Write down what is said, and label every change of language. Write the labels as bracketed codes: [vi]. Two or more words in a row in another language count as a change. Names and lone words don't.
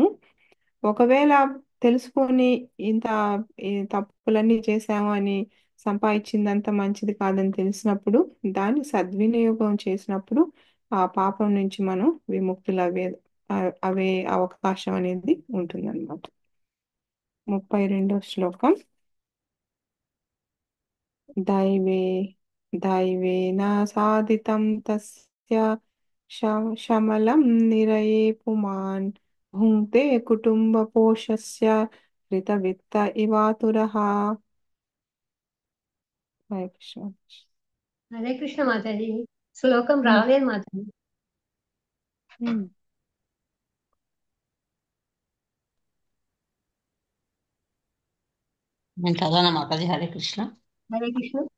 [te] ఒకవేళ తెలుసుకొని ఇంత ఈ తప్పులన్నీ చేశాము అని, సంపాదించిందంత మంచిది కాదని తెలిసినప్పుడు దాన్ని సద్వినియోగం చేసినప్పుడు ఆ పాపం నుంచి మనం విముక్తులు అవే అవకాశం అనేది ఉంటుందన్నమాట. 32వ శ్లోకం. [sa] दैवे दैवेन साधितं तस्य शमलं निरये पुमान् भुङ्क्ते कुटुम्बपोषस्य हृतवित्त इवातुरः. हरे कृष्ण. [te] హరే కృష్ణ మాతాజీ. శ్లోకం Hmm. రాలేదు మాతాజీ. Hmm. నేను చదవనా మాతాజీ? హరే కృష్ణ. హరే కృష్ణ.